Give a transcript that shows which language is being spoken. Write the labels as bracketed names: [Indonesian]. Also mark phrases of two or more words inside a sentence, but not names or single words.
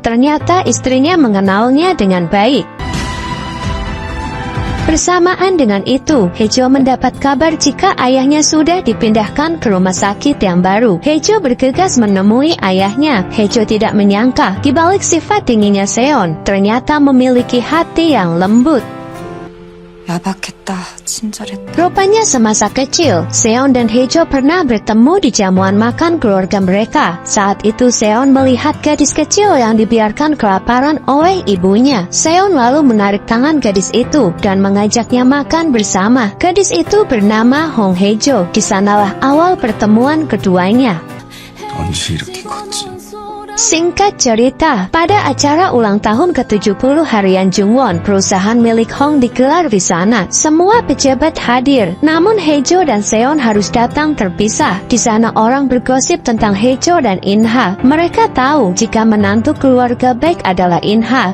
[Indonesian] Ternyata istrinya mengenalnya dengan baik. Bersamaan dengan itu, Haejo mendapat kabar jika ayahnya sudah dipindahkan ke rumah sakit yang baru. Haejo bergegas menemui ayahnya. Haejo tidak menyangka, di balik sifat dinginnya Seon, ternyata memiliki hati yang lembut. [Korean] 야박했다, 친절했다. [Indonesian] Rupanya semasa kecil, Seon dan Haejo pernah bertemu di jamuan makan keluarga mereka. Saat itu Seon melihat gadis kecil yang dibiarkan kelaparan oleh ibunya. Seon lalu menarik tangan gadis itu dan mengajaknya makan bersama. Gadis itu bernama Hong Haejo. Di sanalah awal pertemuan keduanya. [Korean] 언제 이렇게 컸지? [Indonesian] Singkat cerita, pada acara ulang tahun ke-70 harian Jungwon, perusahaan milik Hong digelar di sana. Semua pejabat hadir, namun Haejo dan Seon harus datang terpisah. Di sana orang bergosip tentang Haejo dan In-ha. Mereka tahu jika menantu keluarga baik adalah In-ha.